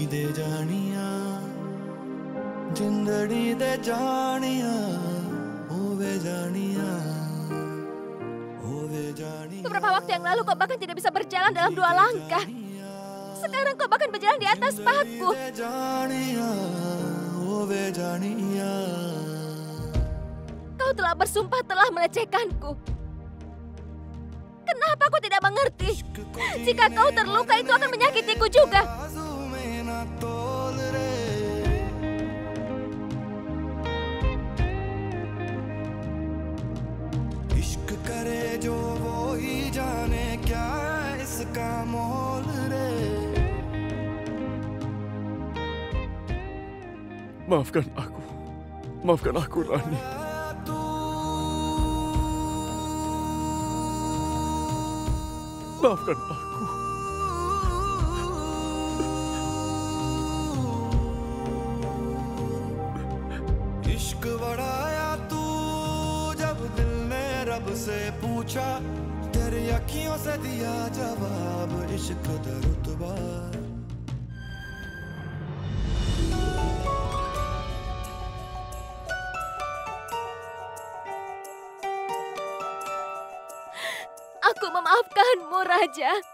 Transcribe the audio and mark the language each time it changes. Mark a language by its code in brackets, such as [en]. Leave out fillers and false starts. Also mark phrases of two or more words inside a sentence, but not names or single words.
[pa] ਦੇ ਜਾਨੀਆ ਜਿੰਦੜੀ ਦੇ ਜਾਨੀਆ ਹੋਵੇ ਜਾਨੀਆ ਹੋਵੇ ਜਾਨੀਆ. [id] Beberapa waktu yang lalu kau bahkan tidak bisa berjalan dalam 2 langkah. Sekarang kau bahkan berjalan di atas paku. Kau telah bersumpah telah melecehkanku. Kenapa aku tidak mengerti? Jika kau terluka itu akan menyakitiku juga. [hi] इश्क करे जो वो ही जाने क्या इसका मोल रे. [id] Maafkan aku Rani. Maafkan aku. [hi] इश्क बढ़ाया तू जब दिल ने रब से पूछा तेरी अखियों से दिया जवाब [pa] ਇਸ਼ਕ ਦਾ ਰੁਤਬਾ. [id] Aku memaafkanmu, Raja.